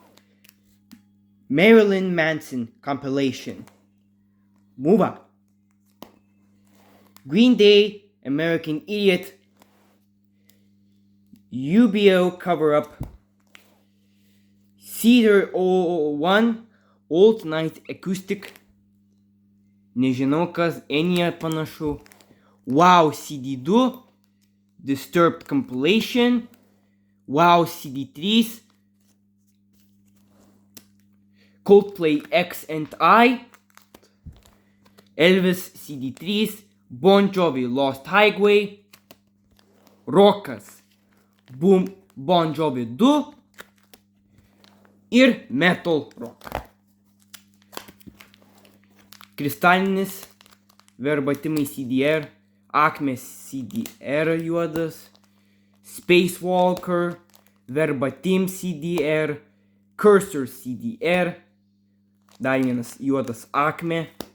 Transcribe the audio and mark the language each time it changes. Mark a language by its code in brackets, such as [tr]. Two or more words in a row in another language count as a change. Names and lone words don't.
[lt] Marilyn Manson Compilation, Move, Green Day, American Idiot, UBO Cover-Up, Cedar 001, Old Night Acoustic, nežinau kas, Enya panašu, Wow CD2, Disturbed Compilation, Wow CD3, Coldplay X and I, Elvis CD3, Bon Jovi Lost Highway, Rokas Bon Jovi 2 ir Metal Rock. Kristalinis verbatimai CDR, Akmės CDR juodas, Spacewalker, verbatim CDR, Cursor CDR, dar vienas juodas Akmė,